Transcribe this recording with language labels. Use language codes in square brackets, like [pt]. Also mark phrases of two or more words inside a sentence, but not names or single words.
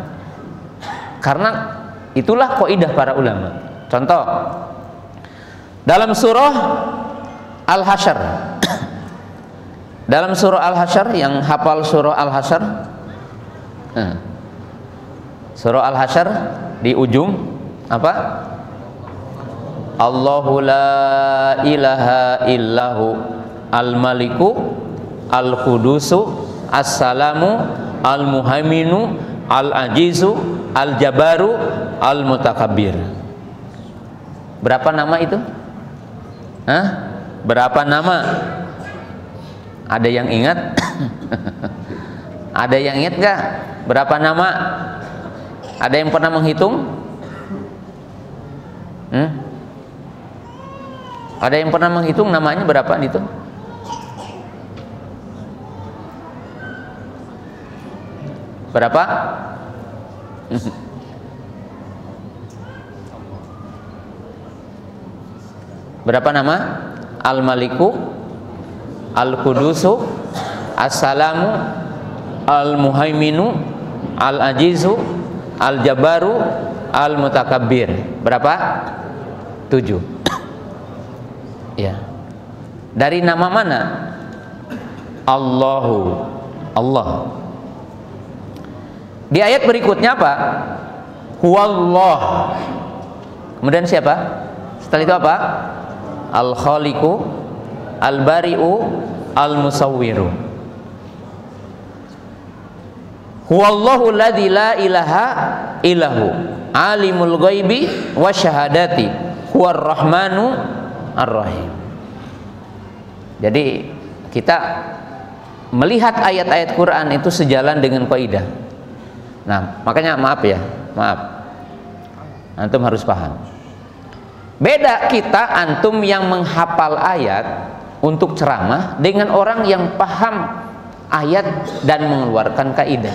[id] Karena itulah kaidah para ulama. Contoh dalam surah Al-Hasyr, dalam surah Al-Hasyr, yang hafal surah Al-Hasyr, surah Al-Hasyr di ujung apa? [ar] الله لا إله إلا هو الملك القدوس السلام المهيمن العزيز الجبار المتكبر. [id] Berapa nama itu? Hah? Berapa nama? Ada yang ingat? Ada yang ingat gak? Berapa nama? Ada yang pernah menghitung? Ada yang pernah menghitung namanya berapa itu? Berapa? Berapa nama? [ar] الملك القدوس السلام المهيمن العزيز الجبار المتكبر. [id] Berapa? 7. Ya. Dari nama mana? Allahu, Allah. Di ayat berikutnya apa? Huwallah. Kemudian siapa? Setelah itu apa? [ar] الخالق البارئ المصور. هو الله الذي لا إله إلا هو عالم الغيب والشهادة هو الرحمن الرحيم. [id] Jadi kita melihat ayat-ayat Quran itu sejalan dengan kaidah. Nah, makanya maaf ya, maaf. Antum harus paham. Beda kita antum yang menghafal ayat untuk ceramah dengan orang yang paham ayat dan mengeluarkan kaidah.